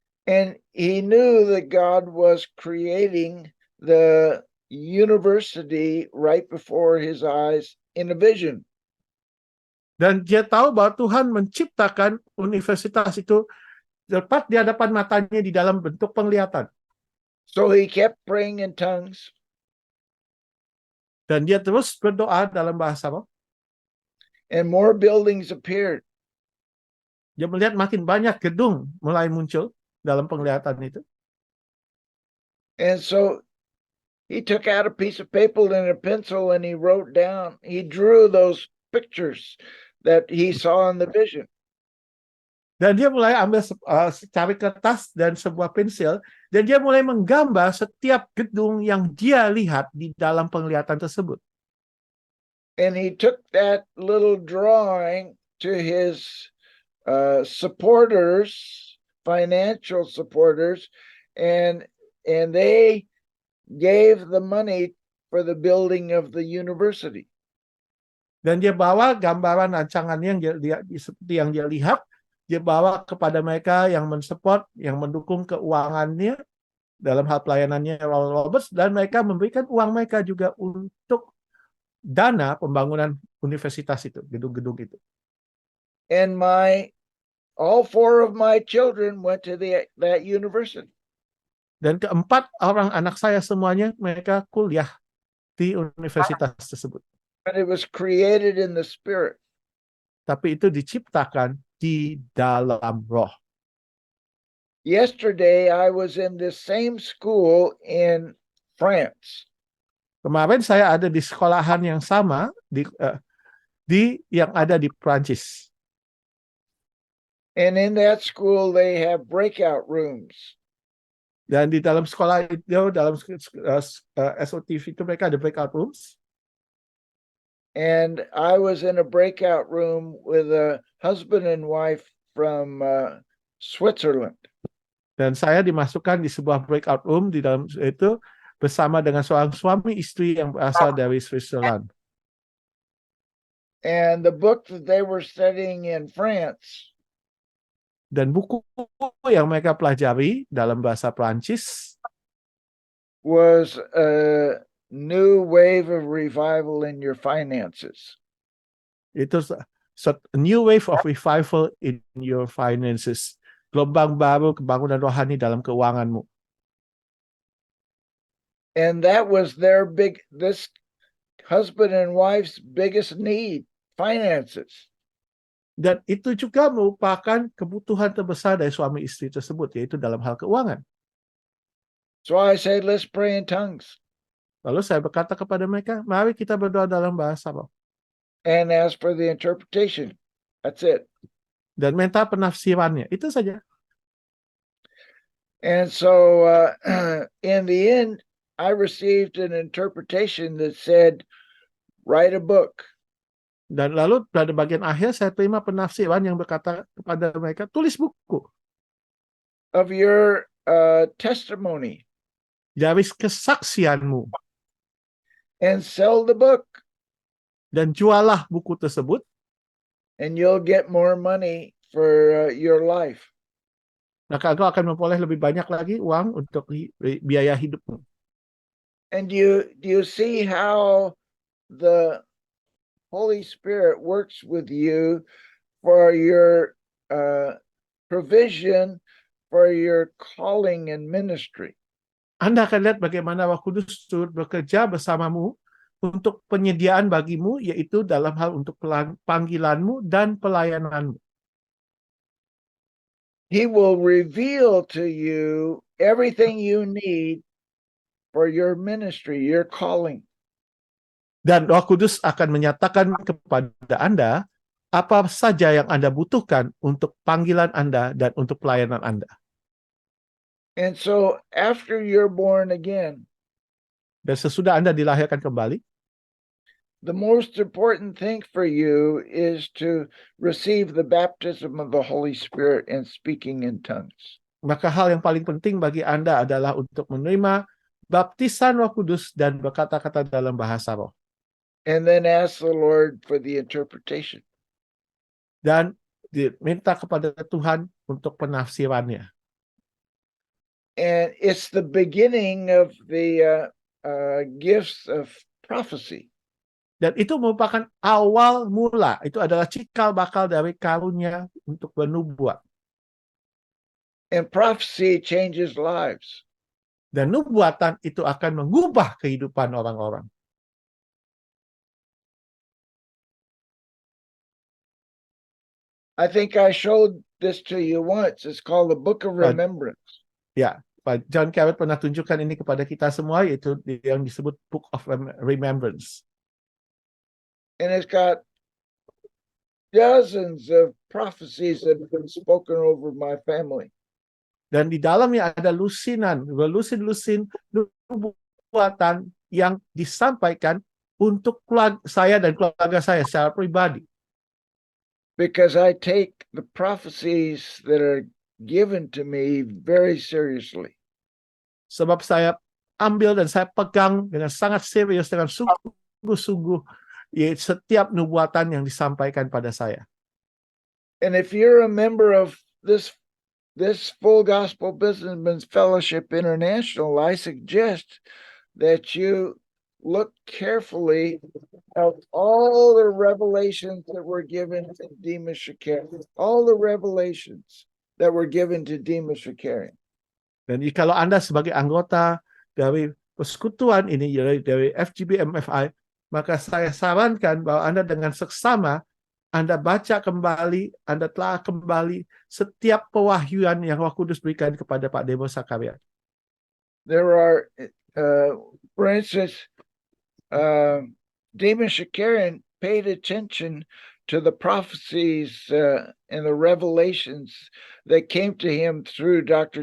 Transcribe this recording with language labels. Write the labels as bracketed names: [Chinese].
[English] And he knew that God was creating the university right before his eyes in a vision. [Indonesian] Dan dia tahu bahwa Tuhan menciptakan universitas itu tepat di hadapan matanya di dalam bentuk penglihatan. [English] So he kept praying in tongues. [Indonesian] Dan dia terus berdoa dalam bahasa roh. [English] And more buildings appeared. [Indonesian] Dia melihat makin banyak gedung mulai muncul dalam penglihatan itu. [English] And so he took out a piece of paper and a pencil and he wrote down, he drew those pictures that he saw in the vision. [Indonesian] Dan dia mulai ambil secari kertas dan sebuah pensil, dan dia mulai menggambar setiap gedung yang dia lihat di dalam penglihatan tersebut. [English] And he took that little drawing to his supporters, financial supporters, and they gave the money for the building of the university. [Indonesian] Dan dia bawa gambaran rancangannya seperti yang dia lihat, dia bawa kepada mereka yang mensupport, yang mendukung keuangannya dalam hal pelayanannya Oral Roberts, dan mereka memberikan uang mereka juga untuk dana pembangunan universitas itu, gedung-gedung itu. [English] And all four of my children went to that university. [Indonesian] Dan keempat orang anak saya semuanya mereka kuliah di universitas tersebut. [English] But it was created in the spirit. [Indonesian] Tapi itu diciptakan di dalam roh. [English] Yesterday, I was in this same school in France. [Indonesian] Kemarin saya ada di sekolahan yang sama yang ada di Prancis. [English] And in that school, they have breakout rooms. [Indonesian] Dan di dalam sekolah itu, dalam SOTV itu mereka ada breakout rooms. [English] And I was in a breakout room with a husband and wife from Switzerland. [Indonesian] Dan saya dimasukkan di sebuah breakout room di dalam itu bersama dengan seorang suami istri yang berasal dari Switzerland. [English] And the book that they were studying in France [Indonesian] Dan buku yang mereka pelajari dalam bahasa Prancis [English] was a new wave of revival in your finances. itu a new wave of revival in your finances. [Indonesian] Gelombang baru kebangunan rohani dalam keuanganmu. [English] And that was this husband and wife's biggest need, finances. [Indonesian] Dan itu juga merupakan kebutuhan terbesar dari suami istri tersebut, yaitu dalam hal keuangan. [English] So I said, let's pray in tongues. [Indonesian] Lalu saya berkata kepada mereka, mari kita berdoa dalam bahasa roh. [English] And ask for the interpretation. That's it. [Indonesian] Dan minta penafsirannya. Itu saja. [English] And so in the end, I received an interpretation that said, write a book. [Indonesian] Dan lalu pada bagian akhir saya terima penafsiran yang berkata kepada mereka, tulis buku. [English] Of your testimony. [Indonesian] Dari kesaksianmu. [English] And sell the book. [Indonesian] Dan jualah buku tersebut. [English] And you'll get more money for your life. [Indonesian] Maka engkau akan memperoleh lebih banyak lagi uang untuk biaya hidupmu. [English] And do you see how the Holy Spirit works with you for your provision for your calling and ministry? [Indonesian] Anda akan lihat bagaimana Roh Kudus bekerja bersamamu untuk penyediaan bagimu, yaitu dalam hal untuk panggilanmu dan pelayananmu. [English] He will reveal to you everything you need for your ministry, your calling. [Indonesian] Dan Roh Kudus akan menyatakan kepada Anda apa saja yang Anda butuhkan untuk panggilan Anda dan untuk pelayanan Anda. [English] And so after you're born again, [Indonesian] Dan sesudah Anda dilahirkan kembali, [English] the most important thing for you is to receive the baptism of the Holy Spirit and speaking in tongues. [Indonesian] maka hal yang paling penting bagi Anda adalah untuk menerima baptisan Roh Kudus dan berkata-kata dalam bahasa roh. [English] And then ask the Lord for the interpretation. [Indonesian] Dan diminta kepada Tuhan untuk penafsirannya. [English] And it's the beginning of the gifts of prophecy. [Indonesian] Dan itu merupakan awal mula. Itu adalah cikal bakal dari karunia untuk bernubuat. [English] And prophecy changes lives. [Indonesian] Dan nubuatan itu akan mengubah kehidupan orang-orang. [English] I think I showed this to you once. It's called the Book of But- Remembrance. [Indonesian] Ya, Pak John Carrot pernah tunjukkan ini kepada kita semua, yaitu yang disebut Book of Remembrance. [English] And it's got dozens of prophecies that have been spoken over my family. [Indonesian] Dan di dalamnya ada lusin-lusin nubuatan yang disampaikan untuk saya dan keluarga saya secara pribadi. [English] Because I take the prophecies that are given to me very seriously. [Indonesian] Sebab saya ambil dan saya pegang dengan sangat serius, dengan sungguh-sungguh setiap nubuatan yang disampaikan pada saya. [English] And if you're a member of this Full Gospel Businessmen's Fellowship International, I suggest that you look carefully at all the revelations that were given to Demas Shakarian, all the revelations that were given to Demas Shakarian. [Indonesian] Dan kalau Anda sebagai anggota dari persekutuan ini, dari FGB MFI, maka saya sarankan bahwa Anda dengan seksama, Anda baca kembali, Anda telah kembali setiap pewahyuan yang Roh Kudus berikan kepada Pak Demos Sakarian. [English] There are, for instance, Demas Shakarian paid attention to the prophecies and the revelations that came to him through Dr.